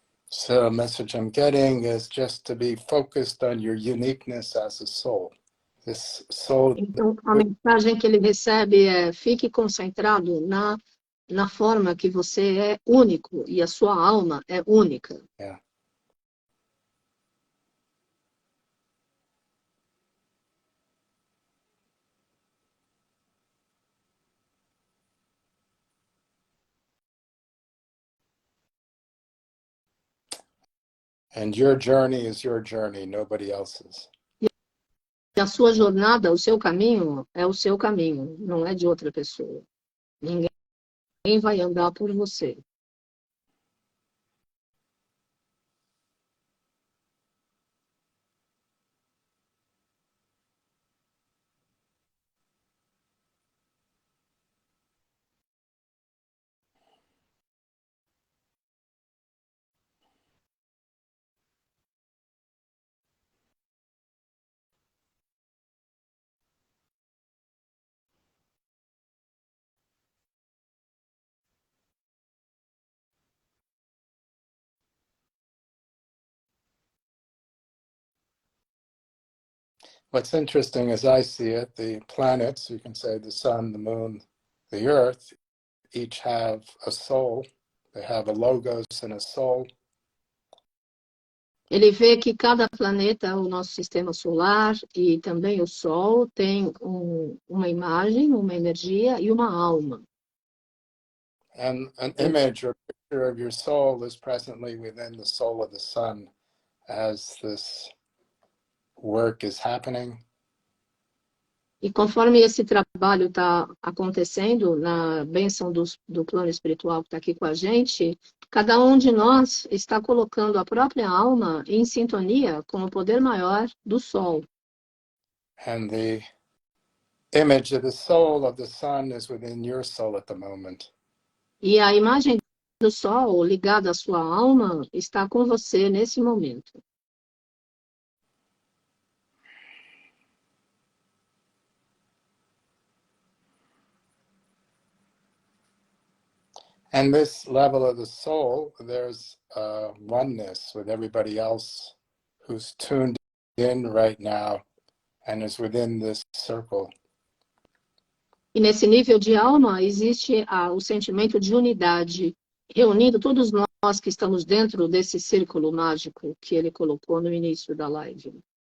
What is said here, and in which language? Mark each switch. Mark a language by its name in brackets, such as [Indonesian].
[English] So a message I'm getting is just to be focused on your uniqueness as a soul. This soul. [Portuguese] Então, a mensagem que ele recebe é: fique concentrado na forma que você é único e a sua alma é única. [English] Yeah. And your journey is your journey, nobody else's. [Portuguese] E a sua jornada, o seu caminho, é o seu caminho, não é de outra pessoa. Ninguém vai andar por você. [English] what's interesting as I see it, the planets, you can say the sun, the moon, the earth, each have a soul. They have a logos and a soul. [Portuguese] Ele vê que cada planeta, o nosso sistema solar e também o Sol, tem uma imagem, uma energia e uma alma. [English] And an image or picture of your soul is presently within the soul of the sun as this work is happening. [Portuguese] E conforme esse trabalho está acontecendo na bênção do plano espiritual que está aqui com a gente, cada um de nós está colocando a própria alma em sintonia com o poder maior do Sol. [English] And the image of the soul of the sun is within your soul at the moment. [Portuguese] E a imagem do Sol ligada à sua alma está com você nesse momento. [English] And this level of the soul, there's oneness with everybody else who's tuned in right now and is within this circle. [Portuguese] E nesse nível de alma existe o sentimento de unidade, reunindo todos nós que estamos dentro desse círculo mágico que ele colocou no início da live.